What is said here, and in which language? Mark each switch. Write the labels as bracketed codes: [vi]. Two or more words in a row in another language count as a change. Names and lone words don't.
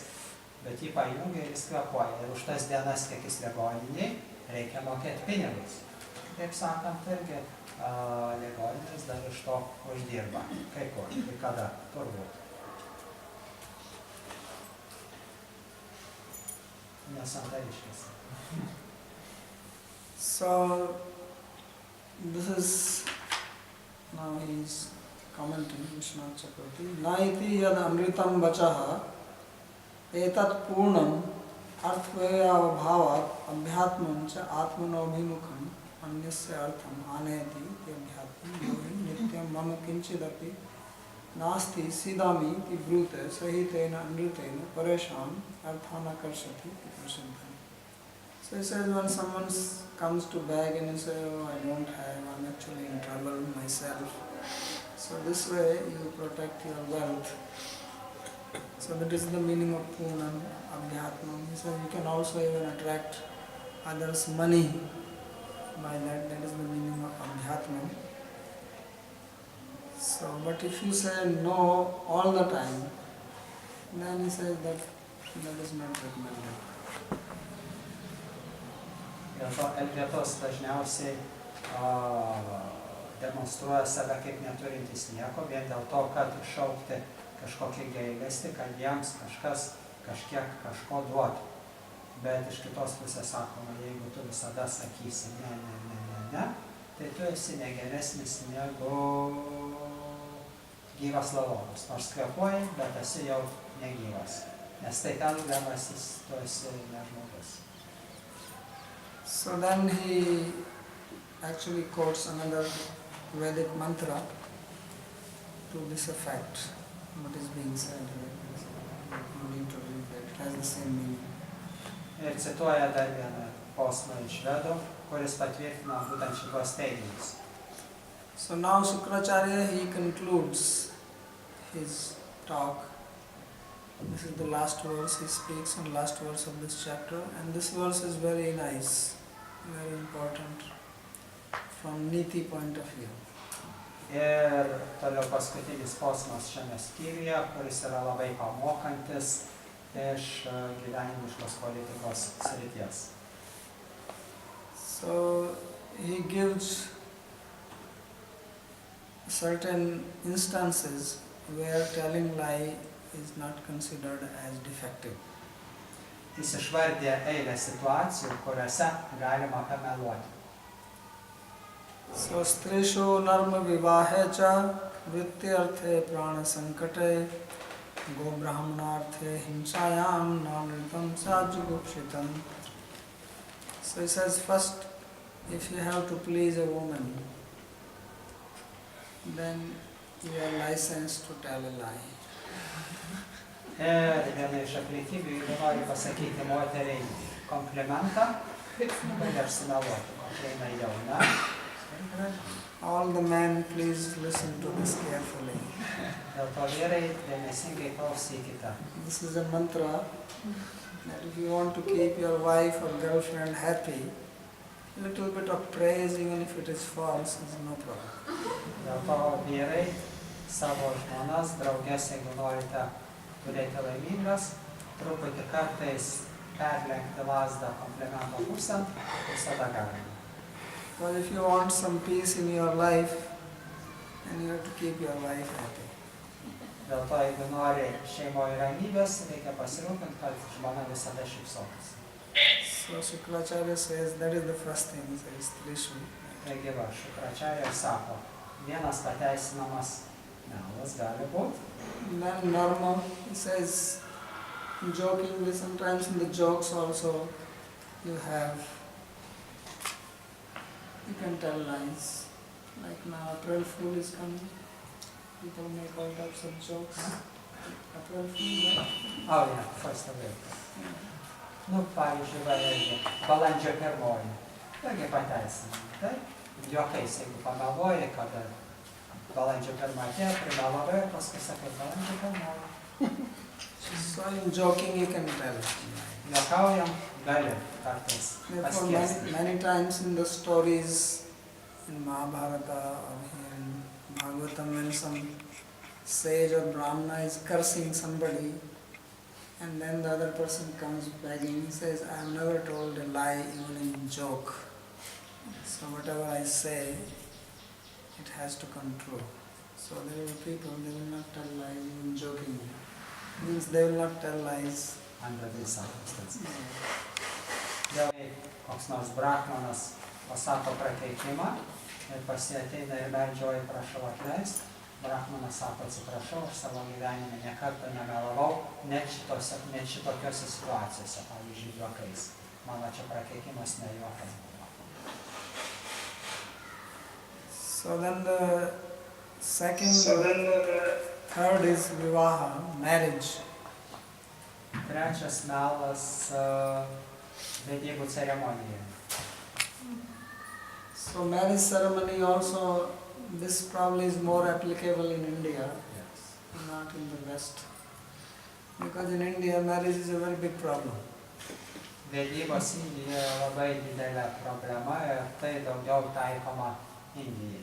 [lt] Bet jį pajungia ir jis kvėpuoja. Ir už tas dienas, kiek jis ligoniniai, reikia mokėti pinigus. Taip sakant, irgi ligoninės dar iš to uždirba. Kai kur, kai kada, turbūt. Nesantariškas. [en] So, this is Now he is commenting, Vishwanath Chakravarti. [sa] नैति यद् अमृतं वचः एतत् पूर्णम् अर्थवय भवत् अभ्यात्मं च आत्मनोभिमुखम् अन्यस्य अर्थम् आनयति इति अभ्यात्मं योहि नित्यं मम किञ्चिदपि नास्ति सीदामि इति ब्रूते सहितेन अमृतेन परेषाम् अर्थाण्यकशिपु इति प्रसिद्धम्. [en] So he says, when someone comes to beg and you say, oh, I don't have, I'm actually in trouble myself. So this way you protect your wealth. So that is the meaning of Purnam, Abhyatmam. He says you can also even attract others' money by that. That is the meaning of Abhyatmam. So, but if you say no all the time, then he says that is not recommended. [lt] Dėl to elgetos dažniausiai demonstruoja save kaip neturintis nieko, vien dėl to, kad iššaukti kažkokį gailestį, kad jiems kažkas kažkiek kažko duotų. Bet iš kitos pusės sakoma, jeigu tu visada sakysi ne, tai tu esi negeresnis negu gyvas lavonas. Nors kvėpuoji, bet esi jau negyvas. Nes tai elgdamasis, tu esi ne žmogus. [en] So then he actually quotes another Vedic mantra to this effect. What is being said here? You need to read that. It has the same meaning. [lt] Ir cituoja dar vieną posmą iš Vedų, kuris patvirtina būtent šitos teiginius. [en] So now Śukrācārya, he concludes his talk. This is the last verse he speaks, and last verse of this chapter. And this verse is very nice, very important from Niti point of view. [lt] Ir toliau paskutinis posmas šiame skyriuje, kuris yra labai pamokantis iš gyvenimiškos politikos srities. [en] So he gives certain instances where telling lie is not considered as defective. [lt] Jis išvardė eilę situacijų, kuriose galima pameluoti. [sa] So स्त्रीषु नर्म विवाहे च वृत्त्यर्थे प्राण सङ्कटे गो ब्राह्मणार्थे हिंसायां नानृतं स्याज्जुगुप्सितम्. [en] So he says, first, if you have to please a woman, then you are licensed to tell a lie. [lt] Ir viena iš aplinkybių, jeigu nori pasakyti moteriai komplimentą, gali apsimeluoti, kokia jinai jauna. [en] All the men, please listen to this carefully. [lt] Dėl to vyrai dėmesingai klausykite. [en] This is a mantra that if you want to keep your wife or girlfriend happy, a little bit of praise, even if it is false, is no problem. [lt] Dėl to vyrai savo žmonas, draugės, jeigu norite turėti laimingas, truputį kartais perlenkti lazdą komplimento pusėn, visada galima. [en] But if you want some peace in your life, then you have to keep your wife happy. [lt] Dėl to, jeigu nori šeimoje ramybės, reikia pasirūpinti, kad žmona visada šypsotųsi. [en] So Śukrācārya says that is the first thing, he says Trishu. [lt] Taigi va, Śukrācārya sako, vienas pateisinamas melas gali būti. [en] Then normal, he says, jokingly, sometimes in the jokes also you can tell lies. Like now April Fool is coming, people make all types of jokes. April Fool, right? Oh, yeah, first of all. [lt] Nu, pavyzdžiui, va, irgi, balandžio pirmoji. Irgi pateisinama, taip? Juokais, jeigu pameluoji, kada balandžio pirmą atėjo, primelavai ir paskui sakai, balandžio pirmoji. [en] So in joking you can tell. [lt] Juokaujam, gali kartais paskiesti. [en] Many times in the stories in Mahabharata or here in Bhagavatam, when some sage or Brahmana is cursing somebody, and then the other person comes begging, he says, I have never told a lie even in joke. So whatever I say, it has to come true. So there are people, they will not tell lies even jokingly. Means they will not tell lies. Under these circumstances. [lt] Dėl koks nors brahmanas pasako prakeikimą, ir pas jį ateina ir meldžioji, prašau atleisk. Brahmanas sako, atsiprašau, aš savo gyvenime nekartą nemelavau, net šitokiose situacijose, pavyzdžiui, juokais. Mano čia prakeikimas ne juokas buvo. [en] So then the third is vivaha, marriage. [lt] Trečias melas vedybų ceremonija. [en] So marriage ceremony also, this probably is more applicable in India, Yes. not in the West. Because in India marriage is a very big problem. [lt] Vedybos Indijoje labai didelė problema ir tai daugiau taikoma Indijai,